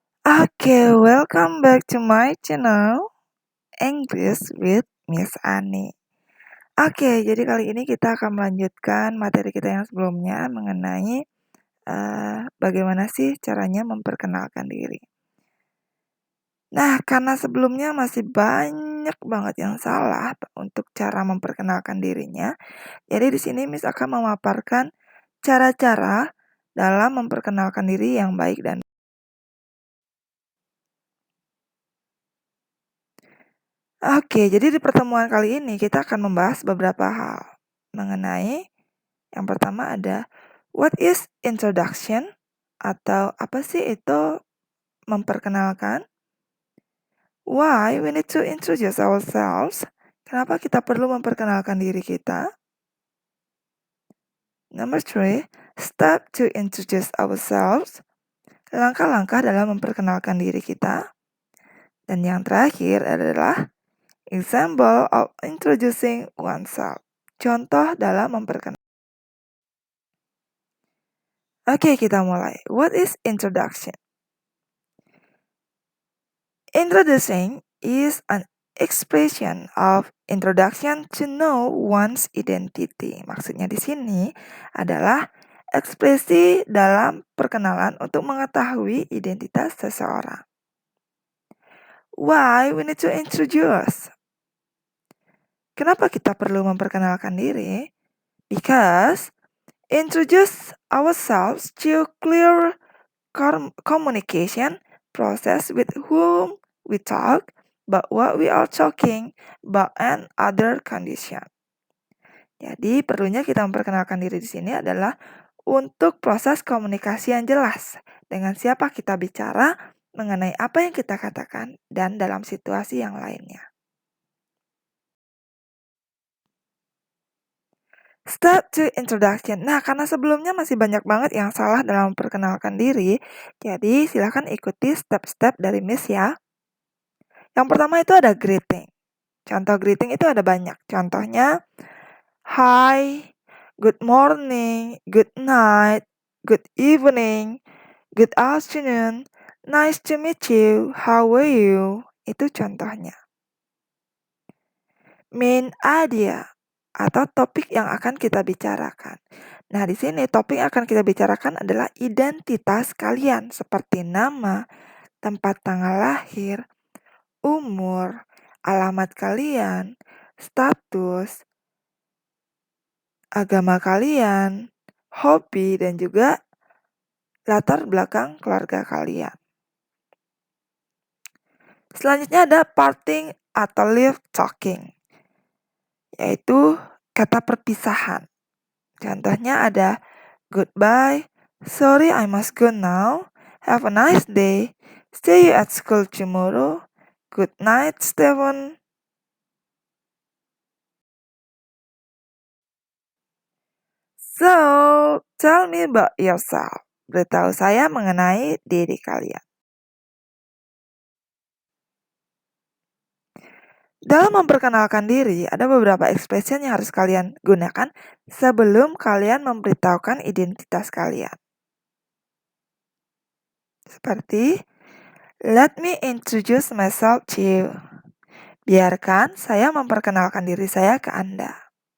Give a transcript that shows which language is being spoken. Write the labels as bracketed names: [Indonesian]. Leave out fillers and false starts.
[English] Oke, welcome back to my channel English with Miss Ani. [Indonesian] Oke, jadi kali ini kita akan melanjutkan materi kita yang sebelumnya mengenai bagaimana sih caranya memperkenalkan diri. Nah, karena sebelumnya masih banyak banget yang salah untuk cara memperkenalkan dirinya, jadi di sini Miss akan memaparkan cara-cara dalam memperkenalkan diri yang baik dan Oke, jadi di pertemuan kali ini kita akan membahas beberapa hal mengenai yang pertama ada [English] what is introduction [Indonesian] atau apa sih itu memperkenalkan? [English] Why we need to introduce ourselves? [Indonesian] Kenapa kita perlu memperkenalkan diri kita? [English] Number three, step to introduce ourselves. [Indonesian] Langkah-langkah dalam memperkenalkan diri kita. Dan yang terakhir adalah [English] example of introducing oneself. [Indonesian] Contoh dalam memperkenalkan. [English] Oke, [Indonesian] kita mulai. [English] What is introduction? Introducing is an expression of introduction to know one's identity. [Indonesian] Maksudnya di sini adalah ekspresi dalam perkenalan untuk mengetahui identitas seseorang. [English] Why we need to introduce? [Indonesian] Kenapa kita perlu memperkenalkan diri? [English] Because introduce ourselves to clear communication process with whom we talk, but what we are talking about and other condition. [Indonesian] Jadi perlunya kita memperkenalkan diri di sini adalah untuk proses komunikasi yang jelas dengan siapa kita bicara, mengenai apa yang kita katakan, dan dalam situasi yang lainnya. [English] Step to introduction. [Indonesian] Nah, karena sebelumnya masih banyak banget yang salah dalam memperkenalkan diri, jadi silahkan ikuti step-step dari Miss ya. Yang pertama itu ada greeting. Contoh greeting itu ada banyak. Contohnya, [English] hi, good morning, good night, good evening, good afternoon, nice to meet you, how are you? [Indonesian] Itu contohnya. Main idea atau topik yang akan kita bicarakan. Nah, di sini topik yang akan kita bicarakan adalah identitas kalian seperti nama, tempat tanggal lahir, umur, alamat kalian, status, agama kalian, hobi, dan juga latar belakang keluarga kalian. Selanjutnya ada parting atau leave talking, yaitu kata perpisahan. Contohnya ada [English] goodbye, sorry I must go now, have a nice day, see you at school tomorrow, good night Stephen. So, tell me about yourself. [Indonesian] Beritahu saya mengenai diri kalian. Dalam memperkenalkan diri, ada beberapa ekspresi yang harus kalian gunakan sebelum kalian memberitahukan identitas kalian. [English] Seperti, let me introduce myself to you. [Indonesian] Biarkan saya memperkenalkan diri saya ke Anda.